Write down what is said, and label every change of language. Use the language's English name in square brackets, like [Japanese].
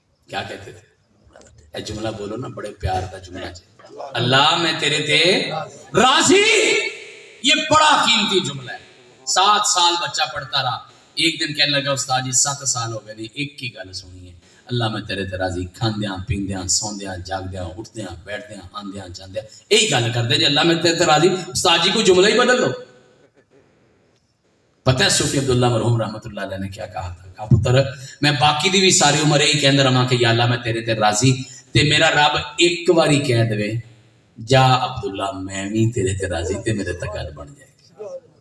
[Urdu] کیا کہتے تھے؟ اے جملہ بولو نا, بڑے پیار کا جملہ ہے, [Punjabi] اللہ میں تیرے تے راضی. [Urdu] یہ بڑا قیمتی جملہ ہے. 7 سال بچہ پڑھتا رہا. ایک دن کہنے لگا استاد جی 7 سال ہو گئے, نہیں ایک کی گل سنی ہے, [Punjabi] اللہ میں تیرے تے راضی. کھاندیاں پیندیاں سوندیاں جاگدیاں اٹھدیاں بیٹھدیاں آندیاں جاندیاں یہی گل کرتے جی اللہ میں تیرے تے راضی. [Urdu] استاد جی کو جملہ ہی بدل لو. پتہ ہے صوفی عبداللہ مرحوم رحمۃ اللہ علیہ نے کیا کہا تھا؟ [Punjabi] کہا پتر میں باقی دی بھی ساری عمر یہی کہندہ رہا کہ یا اللہ میں تیرے تے راضی, تے میرا رب ایک باری کہہ دے جا عبداللہ میں بھی تیرے تے راضی, تے میرے تک گل بن جائے گی.